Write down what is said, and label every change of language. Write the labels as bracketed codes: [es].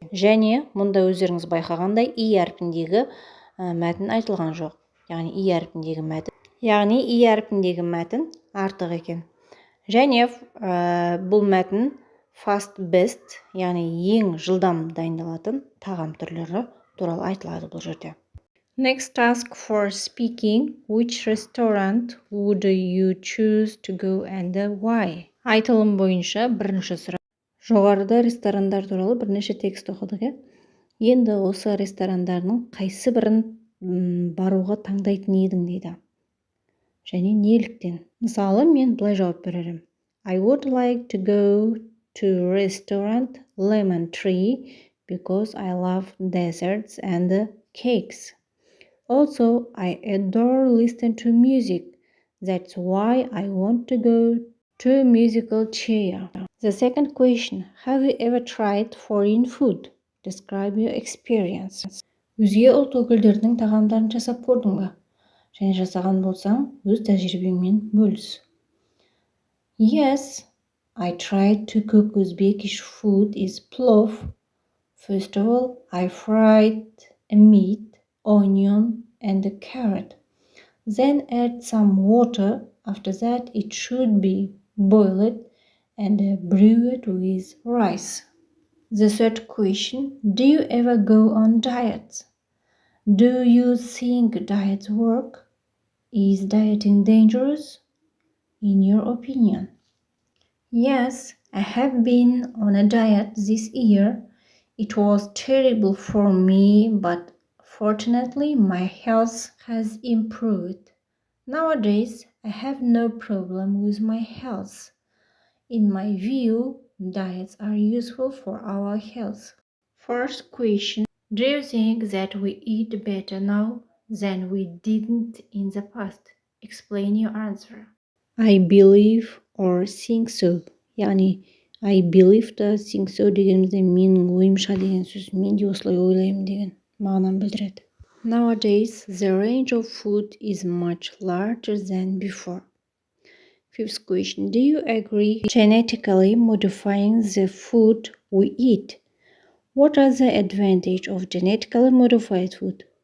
[kk] Және мұнда өздеріңіз байқағандай I әрпіндегі мәтін айтылған жоқ. Яғни I әрпіндегі мәтін. Яғни I әрпіндегі мәтін артық екен. Және бұл мәтін fast best, яғни ең жылдам дайындалатын тағам түрлері туралы айтылады бұл жерде. [en] Next task for speaking. Which restaurant would you choose to go and why? [kk] Айтылым бойынша бірінші сұрақ. Жоғарыда ресторандар туралы бірнеше текст оқыдық. Енді осы ресторандардың қайсы бірін баруға таңдайтын едің дейді. Және неліктен? Мысалы, мен былай жауап берерім. [en] I would like to go to restaurant Lemon Tree because I love desserts and cakes. Also, I adore listening to music. That's why I want to go to a musical chair. The second question. Have you ever tried foreign food? Describe your experience. [kk] Өзге ұлт өкілдерінің тағамдарын жасап көрдің бе? Және жасаған болсаң, өз тәжірибеңмен бөліс. [en] Yes, I tried to cook Uzbekish food is plov. First of all, I fried a meat, onion and a carrot. Then add some water. After that, it should be boiled and brewed with rice. The third question. Do you ever go on diets? Do you think diets work? Is dieting dangerous? In your opinion? Yes, I have been on a diet this year. It was terrible for me, but fortunately my health has improved. Nowadays, I have no problem with my health. In my view, diets are useful for our health. First question. Do you think that we eat better now than we didn't in the past? Explain your answer. I believe or think so. [kk] Яғни, [en] I believe to think so [kk] дегенімізде менің ойымша деген сөз, мен де осылай ойлаймын деген мағынаны білдіреді. [en] Nowadays, the range of food is much larger than before. Fifth question. Do you agree genetically modifying the food we eat What are the advantage of genetically modified food?